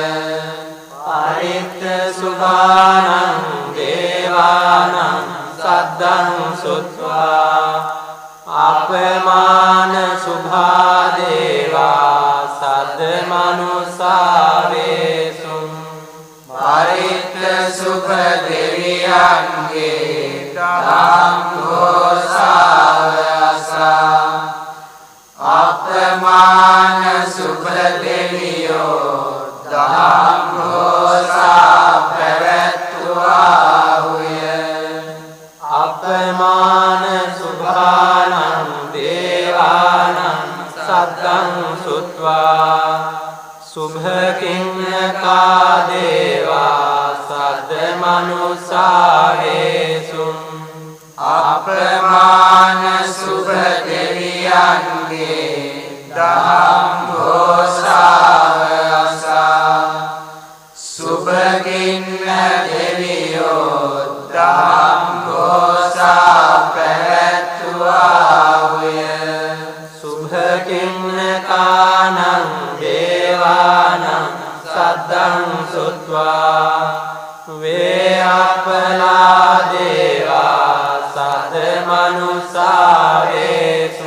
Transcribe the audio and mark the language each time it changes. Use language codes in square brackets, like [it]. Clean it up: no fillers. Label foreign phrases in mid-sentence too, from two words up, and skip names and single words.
[pi] පරිත්ත සුභානං දේවානං සද්දං සුත්වා අපමාන සුභා දේවා සද්දමනුසාවේසු [si] පරිත්ත සුභ දෙවියන්ගේ ධම්ඝෝසාවසා අපමාන සුභ දෙවියෝ ධම්ඝෝසා පැවැත්වුවාහුය [pi] අපමාන සුභානං දේවානං සද්දං සුත්වා සුභකින්නකා දේවා සද්දමනුසාවේසු [si] අපමාන සුභ දෙවියන්ගේ ධම්ඝෝසාවසා සුභකින්න දෙවියෝ ධම්ඝෝසා පැවැත්වුවාහුය [pi] සුභකින්නකානං දේවානං සද්දං සුත්වා වේඅපලා දේවා සද්දමනුසාවේසු